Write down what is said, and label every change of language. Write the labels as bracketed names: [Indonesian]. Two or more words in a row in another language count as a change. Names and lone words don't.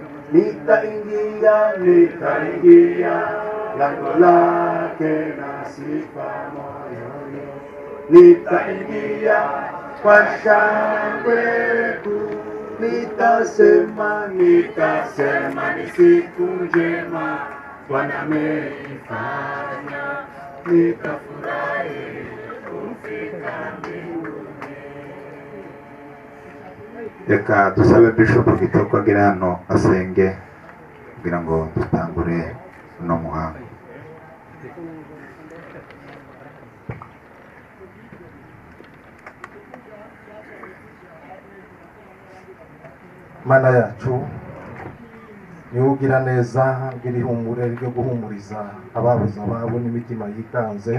[Swahili] nitaingia lango lake na sifa moyoni, nitaingia kwa shangwe kuu, nitasema ni siku njema Bwana ameifanya, nitafurahi kufika mbinguni. [Kinyarwanda] Reka dusabe Bishop Kitoko agira hano asenge kugira ngo dutangure uno muhango. Mana yacu niwe ugira neza, ugira ihumure ryo guhumuriza ababuze ababo n'imitima yikanze.